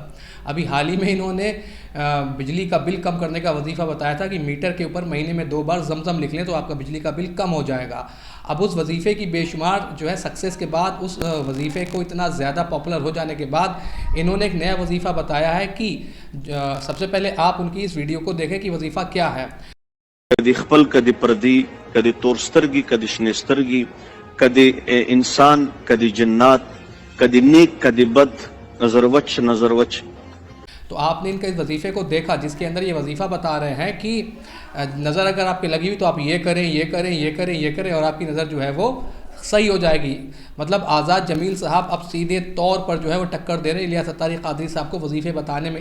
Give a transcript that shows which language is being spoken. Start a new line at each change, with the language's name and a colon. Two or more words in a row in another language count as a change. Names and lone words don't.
Urdu: ابھی حال ہی میں انہوں نے بجلی کا بل کم کرنے کا وظیفہ بتایا تھا کہ میٹر کے اوپر مہینے میں 2 بار زمزم لکھ لیں تو آپ کا بجلی کا بل کم ہو جائے گا۔ اب اس وظیفے کی بے شمار جو ہے سکسیس کے بعد، اس وظیفے کو اتنا زیادہ پاپولر ہو جانے کے بعد، انہوں نے ایک نیا وظیفہ بتایا ہے کہ سب سے پہلے آپ ان کی اس ویڈیو کو دیکھیں کہ وظیفہ کیا ہے۔
Punjabi: کدی خپل کدی پردی کدی تورسترگی کدی شنسترگی کدی انسان کدی جنات کدی نیک کدی بد نظر وچ۔
Urdu: تو آپ نے ان کے اس وظیفے کو دیکھا جس کے اندر یہ وظیفہ بتا رہے ہیں کہ نظر اگر آپ کی لگی ہوئی تو آپ یہ کریں یہ کریں یہ کریں یہ کریں اور آپ کی نظر جو ہے وہ صحیح ہو جائے گی۔ مطلب آزاد جمیل صاحب اب سیدھے طور پر جو ہے وہ ٹکر دے رہے ہیں الیاس اتاری قادری صاحب کو وظیفے بتانے میں۔